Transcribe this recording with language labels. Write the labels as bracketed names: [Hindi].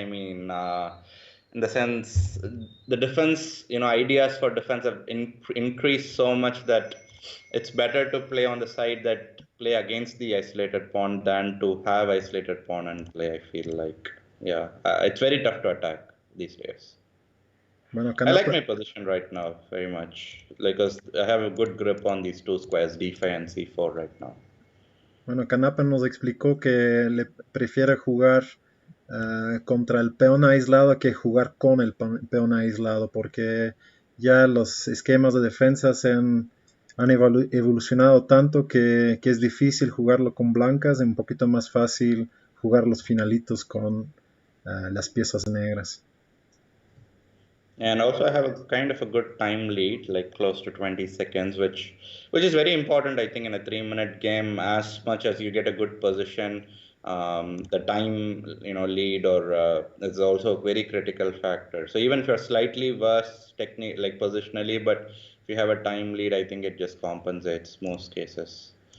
[English] I mean, in the sense the defense, ideas for defense have increased so much that it's better to play on the side that play against the isolated pawn than to have isolated pawn and play. I feel like, yeah, it's very tough to attack these days. [Spanish] Bueno, [English] I like [Spanish] Kannappan, [English] my position right now very much, because I have a good grip on these two squares, d5 and c4 right now. [Spanish] bueno, Kannappan nos explicó que le prefiere jugar contra el peón aislado que jugar con el peón aislado, porque ya los esquemas de defensa han evolucionado tanto que es difícil jugarlo con blancas, es un poquito más fácil jugar los finalitos con las piezas negras. [English] And also I have a kind of a good time lead, like close to 20 seconds, which is very important, I think, in a 3-minute game. As much as you get a good position, the time lead or is also a very critical factor. So even if you're slightly worse technique, like positionally, but if you have a time lead, I think it just compensates most cases.